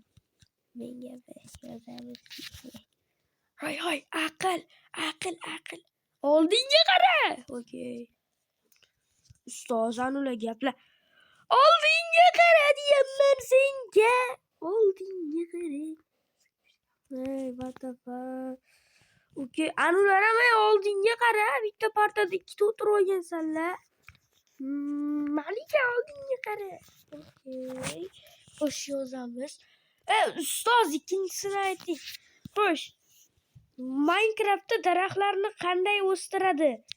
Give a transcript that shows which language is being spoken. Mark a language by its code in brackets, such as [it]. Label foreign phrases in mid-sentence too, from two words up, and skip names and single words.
[uz] Menga yozamiz. Hoy, aql. Oldinga qara. Okey. Ustoz, ular gaplar. Oldinga qara deyapman senga. Oldinga qara. [en] Hey, what the fuck? [uz] Okey, anular ham oldinga qara. Bitta partada ikkita o'tirib olgansanlar. Malika, oldinga qara. Okey. Xo'sh, yozamiz. Ustoz, ikkinchisini ayting. Xo'sh. Minecraftda daraxtlarni qanday o'stiradi?